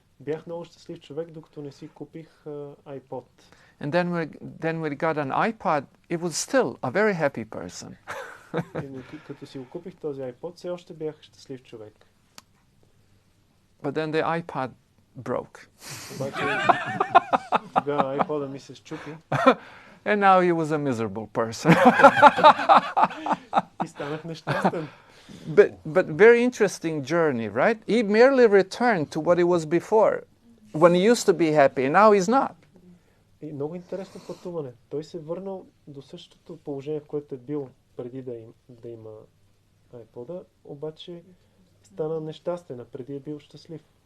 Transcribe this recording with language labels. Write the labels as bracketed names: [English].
[Bulgarian] Бях много щастлив човек, докато не си купих iPod. [English] And then when he got an iPod, it was still a very happy person. [Bulgarian] Като си го купих този iPod, все още бях щастлив човек. [English] But then the iPod broke. [Bulgarian] Обаче тогава iPod-а ми се счупи. [English] And now he was a miserable person. [Bulgarian] И станах нещастен. [English] But very interesting journey, right? He merely returned to what he was before, when he used to be happy, and now he's not. [Bulgarian] И много интересно пътуване. Той се върнал до същото положение, в което е бил преди да има iPod-а, обаче стана нещастен, а преди е бил щастлив.